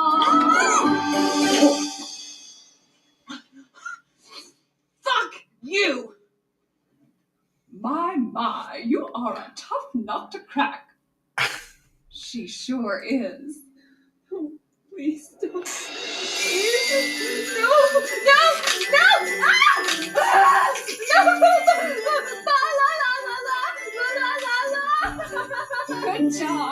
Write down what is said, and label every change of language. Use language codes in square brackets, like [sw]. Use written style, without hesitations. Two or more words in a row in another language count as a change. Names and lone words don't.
[en] Fuck you! My, you are a tough nut to crack. She sure is. Oh, please don't. No! No! No! Ah! Ah! No! La, la, la, la, la, la, la, la. Good job.